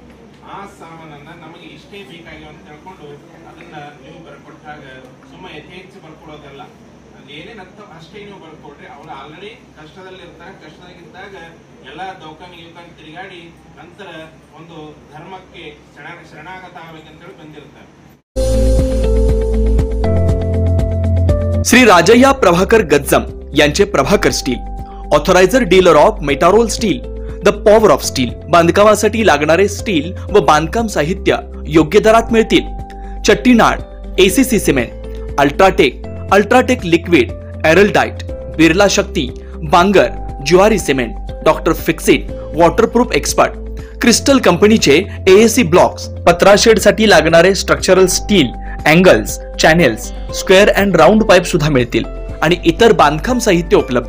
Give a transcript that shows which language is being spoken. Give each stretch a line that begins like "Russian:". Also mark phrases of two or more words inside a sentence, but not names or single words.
Kannada: ಆ ಸಾಮಾನನ್ನ ನಮಗೆ ಇಷ್ಟೇ ಬೇಕಾಗಿವ ಅಂತ ಹೇಳ್ಕೊಂಡು ಅದನ್ನ ನೀವು ಬರ್ಕೊಟ್ಟಾಗ ಸುಮ್ಮ ಯಥೇಚ್ಛ ಬರ್ಕೊಡೋದಲ್ಲ, ಅದೇನೇನ್ ಹತ್ತ ಅಷ್ಟೇ ನೀವು ಬರ್ಕೊಡ್ರಿ. ಅವ್ರು ಆಲ್ರೆಡಿ ಕಷ್ಟದಲ್ಲಿ ಇರ್ತಾರೆ, ಕಷ್ಟದಾಗಿದ್ದಾಗ ಎಲ್ಲಾ ದೌಕಾನ್ ಗಿೌಕಾನ್ ತಿರುಗಾಡಿ ನಂತರ ಒಂದು ಧರ್ಮಕ್ಕೆ ಶರಣಾಗತ ಆಗ್ಬೇಕಂತೇಳಿ ಬಂದಿರ್ತಾರೆ.
Marathi: श्री राजय्या प्रभाकर गज्जम यांचे प्रभाकर स्टील,
English: authorized dealer of Metarol Steel, the power of steel.
Marathi: बांधकामासाठी लागणारे स्टील व बांधकाम साहित्य योग्य दरात मिळतील. चट्टीनाड, एसीसी सिमेंट, अल्ट्राटेक लिक्विड, एरलडाइट, बिर्ला शक्ती, बांगर, ज्वारी सिमेंट, डॉक्टर फिक्सिट,
English: waterproof expert,
Marathi: क्रिस्टल कंपनीचे
English: AAC blocks,
Marathi: पत्राशेड साठी लागणारे
English: structural steel,
Marathi: अँगल्स, चॅनेल्स,
English: square and round pipe
Marathi: सुद्धा मिळतील आणि इतर बांधकाम साहित्य उपलब्ध.